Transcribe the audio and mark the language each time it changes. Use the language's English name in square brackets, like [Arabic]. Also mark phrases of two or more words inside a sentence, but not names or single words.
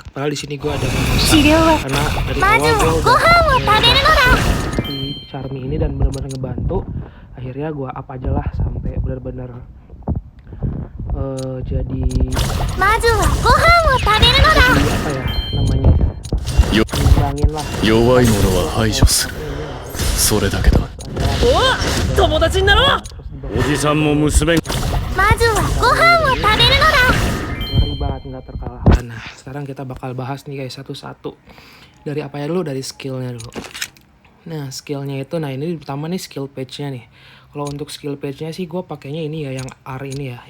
[Indonesian] Padahal di sini gue ada Medusa, karena dari awal gue udah si Charmy ini dan benar-benar ngebantu. Akhirnya gue up aja lah sampai benar-benar jadi apa ya namanya, ngurangin lah. [Japanese] 弱い者は排除する。それだけだ。友達になろう。おじさんも娘。 [Indonesian] Ngeri banget, nggak terkalahkan. Nah, sekarang kita bakal bahas nih guys satu-satu. Dari apa ya dulu? Dari skillnya dulu. Nah, skillnya itu, nah ini pertama nih skill page-nya nih. Kalau untuk skill page-nya sih gue pakainya ini ya, yang R ini ya.